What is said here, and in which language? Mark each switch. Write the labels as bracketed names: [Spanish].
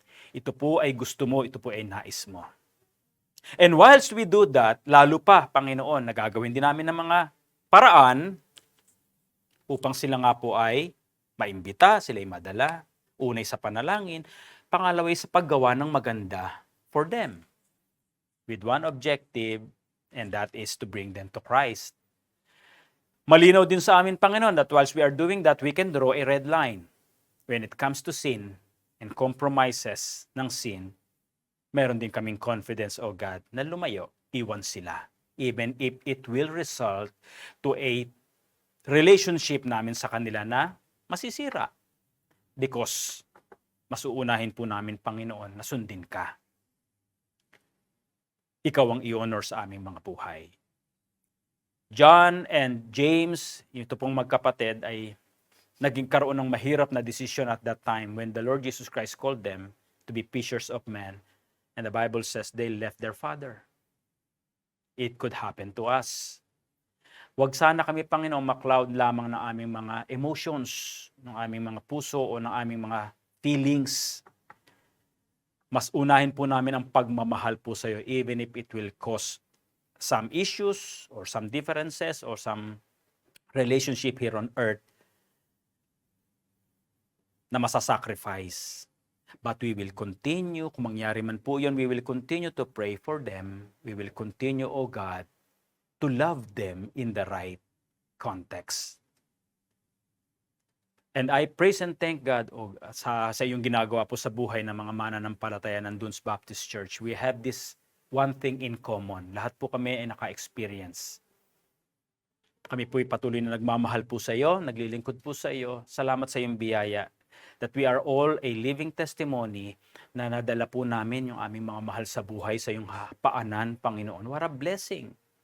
[Filipino] Ito po ay gusto mo, ito po ay nais mo. [English] And whilst we do that, [Filipino] lalo pa, Panginoon, nagagawin din namin ng mga paraan upang sila nga po ay maimbita, sila ay madala, unay sa panalangin, pangalaway sa paggawa ng maganda [English] for them. With one objective, and that is to bring them to Christ. [Filipino] Malinaw din sa amin, [English] Panginoon, that whilst we are doing that, we can draw a red line. When it comes to sin and compromises ng sin, [Filipino] meron din kaming [English] confidence, oh God, [Filipino] na lumayo, iwan sila. [English] Even if it will result to a relationship [Filipino] namin sa kanila na masisira. [English] Because mas uunahin po namin, Panginoon, na sundin ka. Ikaw ang i-honor sa aming mga buhay. John and James, [Filipino] ito pong magkapatid, ay naging karoon ng mahirap na [English] decision at that time when the Lord Jesus Christ called them to be fishers of men. And the Bible says they left their father. It could happen to us. [Filipino] Huwag sana kami, Panginoon, makloud lamang ng aming mga emotions, ng aming mga puso o ng aming mga feelings. Mas unahin po namin ang pagmamahal po sa iyo, [English] even if it will cause some issues or some differences or some relationship here on earth [Filipino] na masasacrifice. [English] But we will continue, [Filipino] kung mangyari man po yun, [English] we will continue to pray for them. We will continue, O God, to love them in the right context. And I praise and thank God [Filipino] sa iyong ginagawa po sa buhay ng mga mananampalataya ng Dunes Baptist Church. [English] We have this one thing in common. [Filipino] Lahat po kami ay naka-experience. Kami po ay patuloy na nagmamahal po sa iyo, naglilingkod po sa iyo. Salamat sa iyong biyaya [English] that we are all a living testimony [Filipino] na nadala po namin yung aming mga mahal sa buhay sa iyong paanan, Panginoon. [English] What a blessing!